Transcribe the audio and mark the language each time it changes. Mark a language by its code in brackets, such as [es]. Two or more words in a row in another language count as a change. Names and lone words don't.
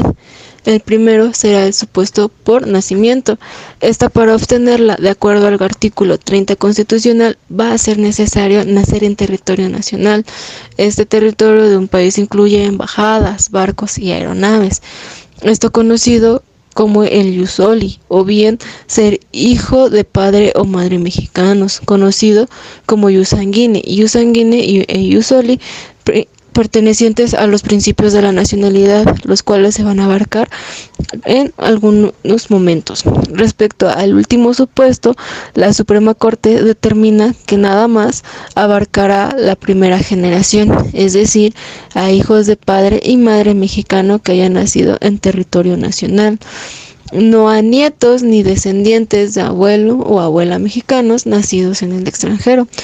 [es] El primero será el supuesto por nacimiento. Esta, para obtenerla, de acuerdo al artículo 30 constitucional, va a ser necesario nacer en territorio nacional. Este territorio de un país incluye embajadas, barcos y aeronaves. Esto conocido como el [la] ius soli, [es] o bien ser hijo de padre o madre mexicanos, conocido como [la] ius sanguine. Ius sanguine [es] e [la] ius soli [es] pertenecientes a los principios de la nacionalidad, los cuales se van a abarcar en algunos momentos. Respecto al último supuesto, la Suprema Corte determina que nada más abarcará la primera generación, es decir, a hijos de padre y madre mexicano que hayan nacido en territorio nacional, no a nietos ni descendientes de abuelo o abuela mexicanos nacidos en el extranjero.